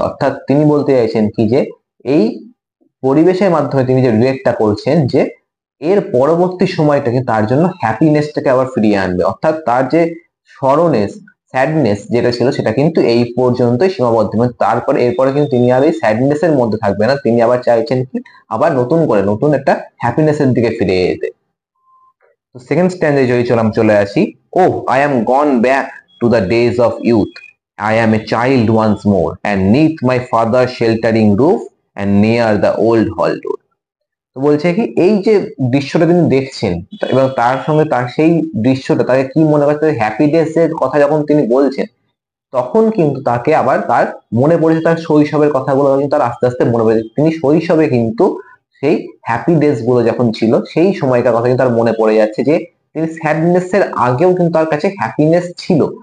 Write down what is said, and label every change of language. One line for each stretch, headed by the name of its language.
Bangla: অর্থাৎ তিনি বলতে চাইছেন কি যে এই পরিবেশের মাধ্যমে তিনি যে রিয়েক্টটা করছেন যে এর পরবর্তী সময়টা কিন্তু তার জন্য হ্যাপিনেসটাকে আবার ফিরিয়ে আনবে, অর্থাৎ তার যে স্যাডনেস যেটা ছিল সেটা কিন্তু এই পর্যন্তই সীমাবদ্ধ, তারপরে এরপরে কিন্তু তিনি আর এই স্যাডনেস এর মধ্যে থাকবে না, তিনি আবার চাইছেন কি আবার নতুন একটা হ্যাপিনেস এর দিকে ফিরে যেতে। তো সেকেন্ড স্ট্যান্ডে যদি চলে আসি,
English: Oh I am gone back to the days of youth, I am a child once more, and neath my father's sheltering roof, and near the old hall door.
Bangla: তো বলছে কি এই যে দৃশ্যটা তিনি দেখছেন, এবং তার সঙ্গে তার সেই দৃশ্যটা তাকে কি মনে করছে, হ্যাপি ডেজ এর কথা যখন তিনি বলছেন, তখন কিন্তু তাকে আবার তার মনে পড়েছে তার শৈশবের কথাগুলো, কিন্তু তার আস্তে আস্তে মনে পড়েছে তিনি শৈশবে কিন্তু সেই হ্যাপি ডেজ গুলো যখন ছিল সেই সময়কার কথা কিন্তু তার মনে পড়ে যাচ্ছে, যে তিনি স্যাডনেস এর আগেও কিন্তু তার কাছে হ্যাপিনেস ছিল।